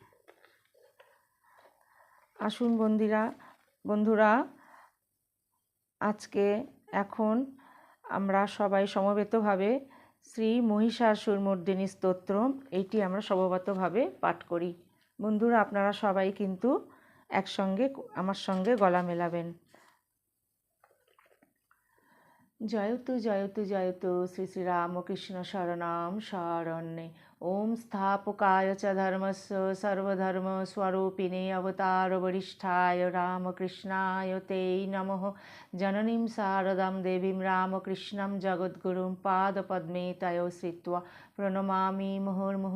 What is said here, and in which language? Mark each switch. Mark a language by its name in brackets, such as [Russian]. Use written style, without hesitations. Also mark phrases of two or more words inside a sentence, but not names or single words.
[Bangla] আসুন বন্ধুরা, আজকে এখন আমরা সবাই সমবেতভাবে শ্রী মহিষাসুরমর্দিনী স্তোত্রম এইটি আমরা সমবেতভাবে পাঠ করি। বন্ধুরা, আপনারা সবাই কিন্তু একসঙ্গে আমার সঙ্গে গলা মেলাবেন। [Sanskrit] জয়তু জয়তু জয়তু শ্রী শ্রী রামকৃষ্ণ শরণাম শরণ্যে। ওম স্থাপকায় চ ধর্মস্য সর্বধর্ম স্বরূপিণে অবতার বরিষ্ঠায় রামকৃষ্ণায় তে নমঃ। জননীম শারদাম দেবীম রামকৃষ্ণম জগদ্গুরুং পাদপদ্মে তয়ো শ্রিত্বা প্রণমামি মুহুর্মুহুঃ।